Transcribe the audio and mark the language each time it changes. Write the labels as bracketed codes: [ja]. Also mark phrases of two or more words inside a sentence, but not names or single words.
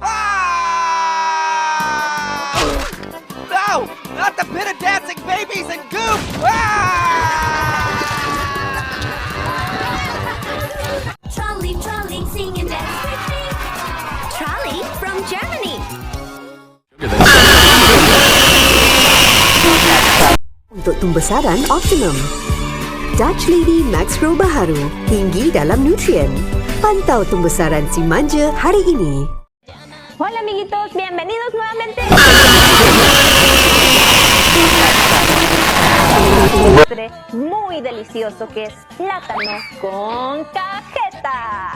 [en] Ah! No! Not the pit of dancing babies and goop! Ah! Trolley, trolley, sing and dance with me. Trolley from Germany. [ms] Untuk pembesaran optimum. Dutch Lady Max Pro baharu, tinggi dalam nutrien. Pantau pembesaran si manja hari ini. [es] Hola amiguitos, bienvenidos nuevamente. Muy delicioso que es plátano con cajeta.